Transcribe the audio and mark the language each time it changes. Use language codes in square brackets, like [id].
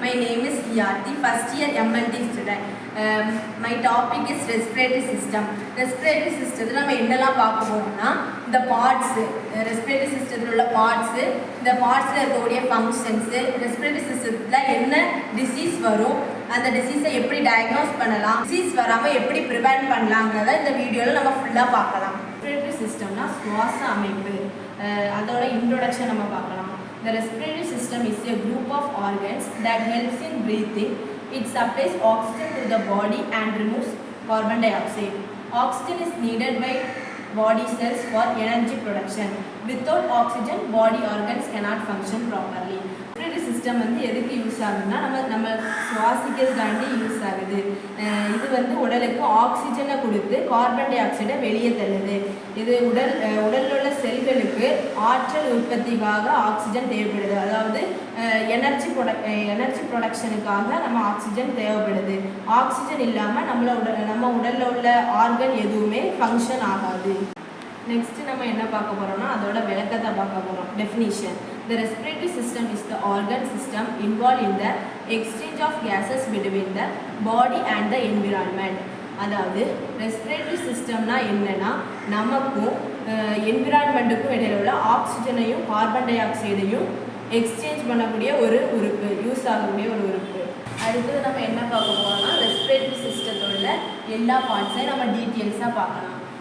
[en] My name is Yarthi, first year MLT student. My topic is respiratory system. [ta] Respiratory system நம்ம என்னெல்லாம் பார்க்க போறோம்னா இந்த பார்ட்ஸ் ரெஸ்பிரேட்டரி சிஸ்டத்தில் உள்ள பார்ட்ஸ் இந்த பார்ட்ஸில் இருக்கக்கூடிய ஃபங்க்ஷன்ஸ் ரெஸ்பிரேட்டரி சிஸ்டத்தில் என்ன டிசீஸ் வரும் அந்த டிசீஸை எப்படி டயக்னோஸ் பண்ணலாம் டிசீஸ் வராமல் எப்படி ப்ரிவென்ட் பண்ணலாங்கிறத இந்த வீடியோவில் நம்ம ஃபுல்லாக பார்க்கலாம். ரெஸ்பிரேட்டரி சிஸ்டம்னா சுவாச அமைப்பு அதோட இன்ட்ரோடக்ஷன் நம்ம பார்க்கலாம். [en] The respiratory system is a group of organs that helps in breathing. It supplies oxygen to the body and removes carbon dioxide. Oxygen is needed by body cells for energy production. Without oxygen, body organs cannot function properly. [ta] Respiratory system வந்து எதுக்கு use ஆகுதுன்னா நம்ம சுவாசிக்கிறதுக்காண்டி use ஆகுது. இது வந்து உடலுக்கு ஆக்சிஜனை கொடுத்து கார்பன் டை ஆக்சைடை வெளியே தள்ளுது. இது உடலில் உள்ள செல்களுக்கு ஆற்றல் உற்பத்திக்காக ஆக்சிஜன் தேவைப்படுது. அதாவது எனர்ஜி ப்ரொடக்ஷனுக்காக நம்ம ஆக்சிஜன் தேவைப்படுது. ஆக்சிஜன் இல்லாமல் நம்ம உடலில் உள்ள ஆர்கன் எதுவுமே ஃபங்க்ஷன் ஆகாது. நெக்ஸ்ட் நம்ம என்ன பார்க்க போறோம்னா அதோட விளக்கத்தை பார்க்க போறோம். Definition: [en] The respiratory system is the organ system involved in the exchange of gases between the body and the environment. [ta] அதாவது ரெஸ்பிரேட்டரி சிஸ்டம்னா என்னன்னா நமக்கும் என்விரான்மெண்ட்டுக்கும் இடையில உள்ள ஆக்சிஜனையும் கார்பன் டை ஆக்சைடையும் எக்ஸ்சேஞ்ச் பண்ணக்கூடிய ஒரு உறுப்பு, யூஸ் ஆகக்கூடிய ஒரு உறுப்பு. அடுத்தது நம்ம என்ன பார்க்க போறோம்னா ரெஸ்பிரேட்டரி சிஸ்டத்தோட எல்லா பார்ட்ஸையும் நம்ம டீட்டெயில்ஸாக பார்க்கலாம்.